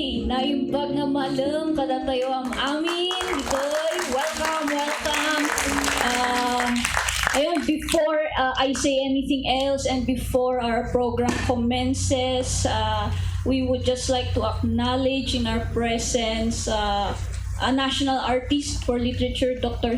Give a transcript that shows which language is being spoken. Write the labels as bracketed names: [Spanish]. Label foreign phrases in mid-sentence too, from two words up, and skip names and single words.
[Iloko] Naimbag nga malum kada tayo ang amin. Ditoy, [English] welcome. Ayun, before I say anything else and before our program commences, we would just like to acknowledge in our presence a national artist for literature, Dr.